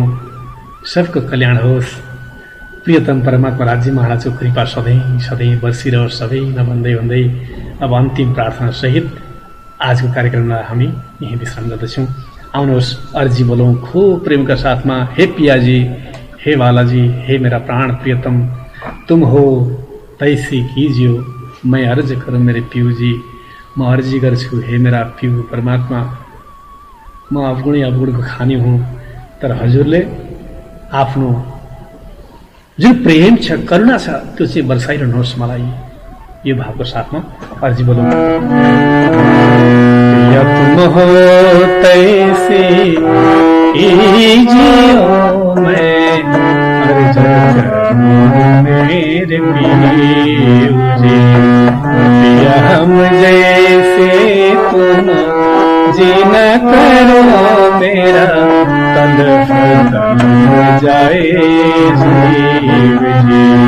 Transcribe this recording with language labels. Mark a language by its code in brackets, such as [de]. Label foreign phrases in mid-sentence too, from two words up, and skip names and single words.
[ne] सबको कल्याण होस्। प्रियतम परमात्मा राज्य महाराजको कृपा सधैँ बर्सिरहोस् सबैमा भन्दै अब अन्तिम प्रार्थना सहित आजको कार्यक्रमलाई हामी यही विश्राम गर्दछौँ। आउनुहोस् अर्जी बोलौं खूब प्रेमका साथमा। [hi] हे पियाजी, हे बालाजी, हे मेरा प्राण प्रियतम, तुम हो तैसी कीजियो, मैं अर्ज करूं मेरे पियूजी। [ne] म अर्जी गर्छु हे मेरा पियू परमात्मा, म अवगुणको खानी हुँ, तर हजुरले आफ्नो जुन प्रेम छ, करुणा छ, त्यो चाहिँ बर्साइरहनुहोस् मलाई। यो भावको साथमा अर्जी बोलौँ। [hi] या तुम हो तैसे कीजियो मैं, अरे मेरे पियूजी, पिया हम जैसे तुम जीन करो मेरा, तड़फ जाए जीव जी।